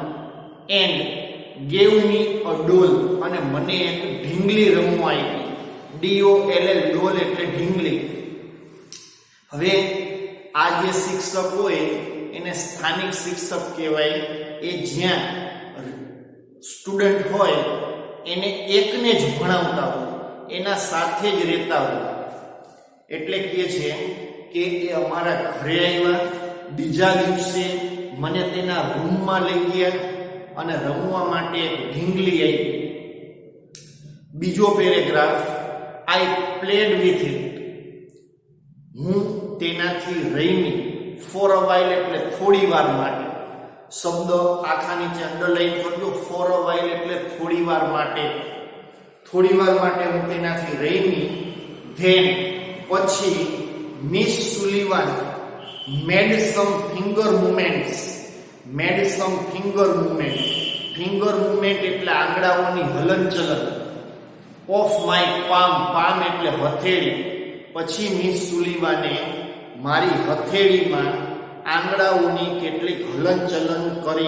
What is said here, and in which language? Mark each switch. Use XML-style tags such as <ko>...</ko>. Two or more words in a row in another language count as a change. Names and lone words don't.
<en>and gave me a doll</en> <gu>અને મને એક ઢીંગલી રમવા આપી. DOLL ડોલ એટલે ઢીંગલી. હવે આ જે શિક્ષક હોય એને સ્થાનિક શિક્ષક કહેવાય. એ જ્યાં સ્ટુડન્ટ હોય એને એકને જ ભણાવતા હોય, એના સાથે જ રહેતા હોય. એટલે કહે છે કે એ અમારા ઘરે આવ્યા. બીજા દિવસે મને તેના રૂમમાં લઈ ગયા અને રમવા માટે એક ઢીંગલી આપી. બીજો પેરેગ્રાફ.</gu> <en>I played with it.</en> <gu>હું તેનાથી રમી.</gu> <en>for a while</en> <gu>એટલે થોડી વાર માટે. શબ્દ આખા નીચે અંડરલાઈન કરજો.</gu> <en>for a while</en> <gu>એટલે થોડી વાર માટે. થોડી વાર માટે હું તેનાથી રમી.</gu> <en>then પછી મિસ સુલિવાન made some finger movements. made some finger movement. finger movement</en> <gu>એટલે આંગળાઓની હલનચલન.</gu> <en>of my palm.</en> <gu>પામ એટલે હથેળી. પછી મિસ સુલીવાને મારી હથેળીમાં આંગળાઓની કેટલીક હલનચલન કરી.</gu>